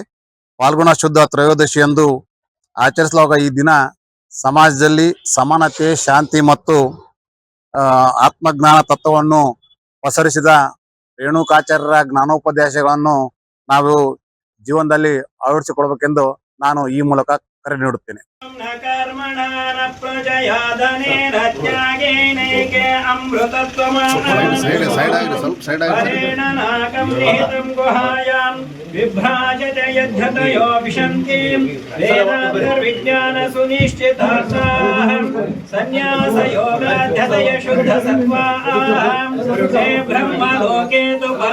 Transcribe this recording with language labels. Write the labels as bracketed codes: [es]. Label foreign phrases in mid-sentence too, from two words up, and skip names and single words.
[kn] ಫಾಲ್ಗುಣ ಶುದ್ಧ ತ್ರಯೋದಶಿಯಂದು ಆಚರಿಸಲಾಗುವ ಈ ದಿನ ಸಮಾಜದಲ್ಲಿ ಸಮಾನತೆ, ಶಾಂತಿ ಮತ್ತು ಆತ್ಮಜ್ಞಾನ ತತ್ವವನ್ನು ಪಸರಿಸಿದ ರೇಣುಕಾಚಾರ್ಯರ ಜ್ಞಾನೋಪದೇಶಗಳನ್ನು ನಾವು ಜೀವನದಲ್ಲಿ ಅಳವಡಿಸಿಕೊಳ್ಬೇಕೆಂದು ನಾನು ಈ ಮೂಲಕ ಕರೆ ನೀಡುತ್ತೇನೆ. [sa] विभ्राजते यद्धतयो विशन्तिं वेदान्तर्विज्ञान सुनिश्चितार्थाः सन्न्यासयोगाध्यतय शुद्धसत्त्वाः ते ब्रह्मलोके तु